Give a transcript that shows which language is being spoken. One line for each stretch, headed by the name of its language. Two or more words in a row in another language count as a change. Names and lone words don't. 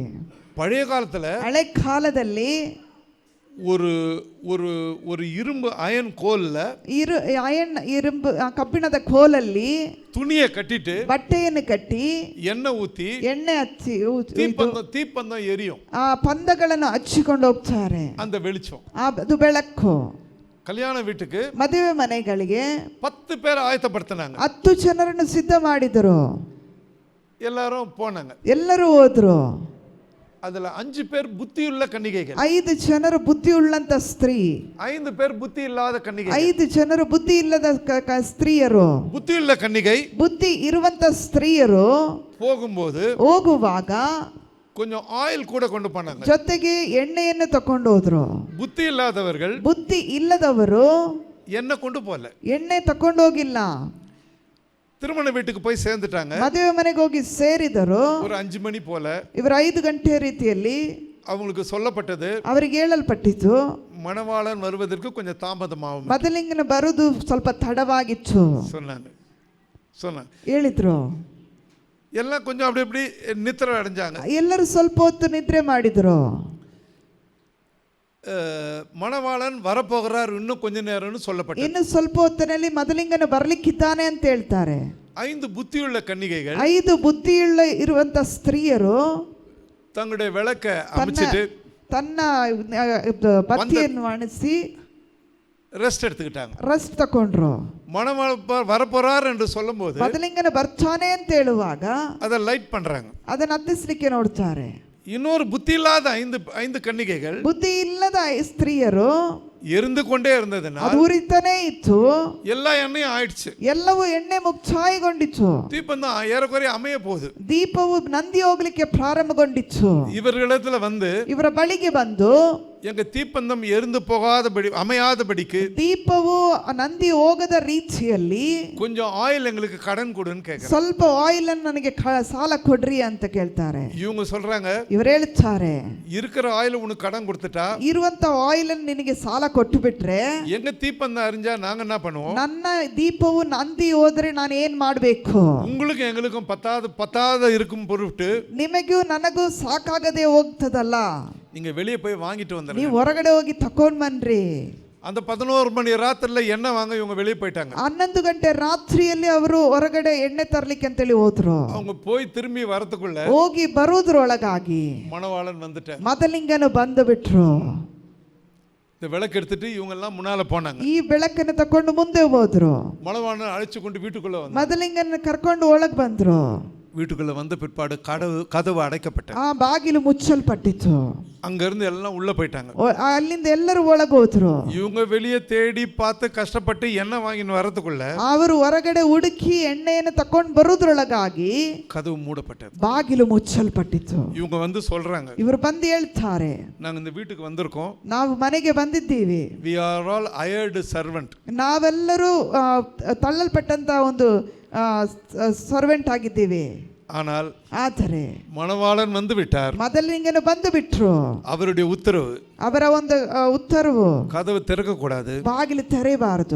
Tamil: பழைய காலத்துல,
Kannada: ಹಳೆ ಕಾಲದಲ್ಲಿ
Tamil: ஒரு ஒரு ஒரு இரும்பு அயன் கோல்ல,
Kannada: இரும்பು ಕಬ್ಬಿಣದ ಕೋಲಲ್ಲಿ
Tamil: துணியை ಕಟ್ಟಿட்டு,
Kannada: ಬಟ್ಟೆಯನ್ನು ಕಟ್ಟಿ,
Tamil: ಎಣ್ಣೆ ஊத்தி,
Kannada: ಎಣ್ಣೆ ಹಚ್ಚಿ,
Tamil: தீப்பந்தம் எரியும்.
Kannada: ಆ ಪಂದಗಳನ್ನು ಹಚ್ಚಿಕೊಂಡು ಹೋಗ್ತಾರೆ.
Tamil: அந்த வெளிச்சம்,
Kannada: ಅದು ಬೆಳಕು.
Tamil: கல்யாಣ வீட்டுக்கு,
Kannada: ಮದುವೆ ಮನೆಗಳಿಗೆ
Tamil: 10 பேர் ஆயத்தப்படுத்தினாங்க.
Kannada: 10 ಜನರನ್ನು ಸಿದ್ಧ ಮಾಡಿದರು.
Tamil: எல்லாரும் போனாங்க,
Kannada: ಎಲ್ಲರೂ ಹೋದ್ರು.
Tamil: அதுல 5 பேர் புத்தியுள்ள கன்னிகைகள்,
Kannada: 5 ಜನರು ಬುದ್ಧಿಯುಳ್ಳಂತ ಸ್ತ್ರೀ,
Tamil: 5 பேர் புத்தி இல்லாத கன்னிகைகள்.
Kannada: 5 ಜನರು ಬುದ್ಧಿ ಇಲ್ಲದ ಸ್ತ್ರೀಯರು.
Tamil: புத்தியுள்ள கன்னிகை,
Kannada: ಬುದ್ಧಿ ಇರುವಂತ ಸ್ತ್ರೀಯರು ಹೋಗುವಾಗ
Tamil: கொஞ்சம் ஆயில் கூட கொண்டு போனாங்க,
Kannada: ಜೊತೆಗೆ ಎಣ್ಣೆಯನ್ನು ತಕೊಂಡು ಹೋದ್ರು.
Tamil: புத்தி இல்லாதவர்கள்,
Kannada: ಬುದ್ಧಿ ಇಲ್ಲದವರು
Tamil: எண்ணெய் கொண்டு போல,
Kannada: ಎಣ್ಣೆ ತಕೊಂಡು ಹೋಗಿಲ್ಲ.
Tamil: திருமண வீட்டுக்கு போய் சேர்ந்துட்டாங்க.
Kannada: ಮದುವೆ ಮನೆಗೆ ಹೋಗಿ ಸೇರಿದರು.
Tamil: ஒரு 5 மணி போல,
Kannada: ಇವರು 5 ಗಂಟೆ ರೀತಿಯಲ್ಲಿ
Tamil: அவங்களுக்கு சொல்லப்பட்டது,
Kannada: ಅವರಿಗೆ ಹೇಳಲ್ಪಟ್ಟಿತು,
Tamil: மணவாளன் வருவதற்கு கொஞ்சம் தாமதமாகும்.
Kannada: ಮೊದಲಿಂಗನ ಬರುವುದು ಸ್ವಲ್ಪ ತಡವಾಗಿತ್ತು
Tamil: சொன்னாங்க.
Kannada: ಹೇಳಿದ್ರು.
Tamil: எல்லாம் கொஞ்சம் அப்படி இப்படி நித்திரை அடைஞ்சாங்க.
Kannada: ಎಲ್ಲರೂ ಸ್ವಲ್ಪ ಹೊತ್ತು ನಿದ್ರೆ ಮಾಡಿದ್ರು.
Tamil: மணவாளன் வரப்போகிறார் இன்னும் கொஞ்ச நேரம்னு சொல்லப்பட்டது.
Kannada: ಇನ್ನು ಸ್ವಲ್ಪ ಹೊತ್ತಿನಲ್ಲಿ ಮೊದಲಿಂಗನ ಬರಲಿಕ್ಕಿದ್ದಾನೆ ಅಂತ ಹೇಳ್ತಾರೆ.
Tamil: 5 புத்தியுள்ள கன்னிகைகள்,
Kannada: 5 ಬುದ್ಧಿಯುಳ್ಳ ಇರುವಂತ ಸ್ತ್ರೀಯರು
Tamil: தங்களுடைய விளக்க அமைச்சிட்டு,
Kannada: ತನ್ನ ಬತ್ತಿಯನ್ನು ಅಣಿಸಿ,
Tamil: ரெஸ்ட் எடுத்துக்கிட்டாங்க.
Kannada: ರೆಸ್ಟ್ ತಕೊಂಡ್ರು.
Tamil: மணவாள வரப்போறார் என்று சொல்லும்போது
Kannada: ಮೊದಲಿಂಗನ ಬರ್ತಾನೆ ಅಂತ ಹೇಳುವಾಗ
Tamil: அதை லைட் பண்றாங்க.
Kannada: ಅದನ್ನ ಹತ್ತಿಸ್ಲಿಕ್ಕೆ ನೋಡ್ತಾರೆ.
Tamil: இன்னொரு புத்தி இல்லாத ஐந்து கன்னிகைகள்,
Kannada: ಬುದ್ಧಿ ಇಲ್ಲದ ಸ್ತ್ರೀಯರು
Tamil: எரிந்து கொண்டே இருந்ததுன்னா
Kannada: ಅದು ಉರಿತಾನೇ ಇತ್ತು.
Tamil: எல்லா எண்ணெயும் ஆயிடுச்சு.
Kannada: ಎಲ್ಲವೂ ಎಣ್ಣೆ ಮುಕ್ತಾಯಗೊಂಡಿತು.
Tamil: தீபந்தம் ஏறக்குறைய அமைய போகுது.
Kannada: ದೀಪವು ನಂದಿ ಹೋಗ್ಲಿಕ್ಕೆ ಪ್ರಾರಂಭಗೊಂಡಿತ್ತು.
Tamil: இவர்களிடத்துல வந்து
Kannada: ಇವರ ಬಳಿಗೆ ಬಂದು
Tamil: எங்க தீப்பந்தம் எரிந்து போகாதபடி அமையாதபடிக்கு
Kannada: ದೀಪವು ನಂದಿ ಹೋಗದ ರೀತಿಯಲ್ಲಿ
Tamil: கொஞ்சம் ஆயில் எங்களுக்கு கடன் கொடுன்னு கேட்கறாங்க.
Kannada: ಸ್ವಲ್ಪ ಆಯಿಲ್ ಅನ್ನು ನನಗೆ ಸಾಲ ಕೊಡ್ರಿ ಅಂತ ಕೇಳ್ತಾರೆ.
Tamil: இவங்க சொல்றாங்க,
Kannada: ಇವರು ಹೇಳ್ತಾರೆ,
Tamil: இருக்கிற ஆயில் உனக்கு கடன் கொடுத்துட்டா
Kannada: ಇರುವಂತ ಆಯಿಲ್ ಅನ್ನು ನಿನಗೆ ಸಾಲ ಕೊಟ್ಟು ಬಿಟ್ರೆ
Tamil: எங்க தீப்பந்தம் அறிஞ்சா நாங்க என்ன பண்ணுவோம்?
Kannada: ನನ್ನ ದೀಪವು ನಂದಿ ಹೋದ್ರೆ ನಾನು ಏನ್ ಮಾಡ್ಬೇಕು?
Tamil: உங்களுக்கு எங்களுக்கும் பத்தாத இருக்கும் பொருட்டு
Kannada: ನಿಮಗೂ ನನಗೂ ಸಾಕಾಗದೆ ಹೋಗ್ತದಲ್ಲ,
Tamil: நீங்க வெளியே போய் வாங்கிட்டு வந்துருங்க.
Kannada: ನೀವು ಹೊರಗಡೆ ಹೋಗಿ ತಕೊಂಡ್ ಬನ್ರಿ.
Tamil: அந்த 11 மணி ராத்திரில எண்ணெய் வாங்க இவங்க வெளியே போயிட்டாங்க.
Kannada: 11 ಗಂಟೆ ರಾತ್ರಿಯಲ್ಲಿ ಅವರು ಹೊರಗಡೆ ಎಣ್ಣೆ ತರ್ಲಿಕ್ಕೆ ಅಂತೇಳಿ ಹೋದ್ರು.
Tamil: அவங்க போய் திரும்பி வரதுக்குள்ள
Kannada: ಹೋಗಿ ಬರೋದ್ರೊಳಗಾಗಿ
Tamil: மணவாளன் வந்துட்டார்.
Kannada: ಮೊದಲಿಂಗನು ಬಂದು ಬಿಟ್ರು.
Tamil: இந்த விளக்கு எடுத்துட்டு இவங்க எல்லாம் முன்னால போனாங்க.
Kannada: ಈ ಬೆಳಕನ್ನು ತಕೊಂಡು ಮುಂದೆ ಹೋದ್ರು.
Tamil: மணவாளன் அழைச்சு கொண்டு வீட்டுக்குள்ள வந்தார்.
Kannada: ಮೊದಲಿಂಗನ ಕರ್ಕೊಂಡು ಒಳಗೆ ಬಂದ್ರು.
Tamil: வீட்டுக்குள்ள வந்த பிற்பாடு கதவு அடைக்கப்பட்டது.
Kannada: ಆ ಬಾಗಿಲು ಮುಚ್ಚಲ್ಪಟ್ಟಿತು.
Tamil: அங்க இருந்து எல்லாம் உள்ள போயிட்டாங்க.
Kannada: ಅಲ್ಲಿಂದ ಎಲ್ಲರೂ ಒಳಗೆ ಹೋದ್ರು.
Tamil: இவங்க வெளியே தேடி பார்த்து கஷ்டப்பட்டு எண்ணெய் வாங்கின்னு வரதுக்குள்ள
Kannada: ಅವರು ಹೊರಗಡೆ ಹುಡುಕಿ ಎಣ್ಣೆಯನ್ನು ತಕೊಂಡು ಬರೋದ್ರೊಳಗಾಗಿ
Tamil: கதவு மூடப்பட்டது.
Kannada: ಬಾಗಿಲು ಮುಚ್ಚಲ್ಪಟ್ಟಿತು.
Tamil: இவங்க வந்து சொல்றாங்க,
Kannada: ಇವರು ಬಂದು ಹೇಳ್ತಾರೆ,
Tamil: நாங்க இந்த வீட்டுக்கு வந்திருக்கோம்,
Kannada: ನಾವು ಮನೆಗೆ ಬಂದಿದ್ದೀವಿ,
English: we are all hired servant,
Kannada: ನಾವೆಲ್ಲರೂ ತಳ್ಳಲ್ಪಟ್ಟಂತ ಒಂದು ಸರ್ವೆಂಟ್ ಆಗಿದ್ದೀವಿ. ಆದರೆ
Tamil: மணவாளன் வந்து விட்டார்.
Kannada: ಮೊದಲಿಂಗನು ಬಂದು ಬಿಟ್ರು.
Tamil: அவருடைய உத்தரவு,
Kannada: ಅವರ ಒಂದು ಉತ್ತರವು
Tamil: கதவு திறக்க கூடாது,
Kannada: ಬಾಗಿಲು ತೆರೆಯಬಾರದು,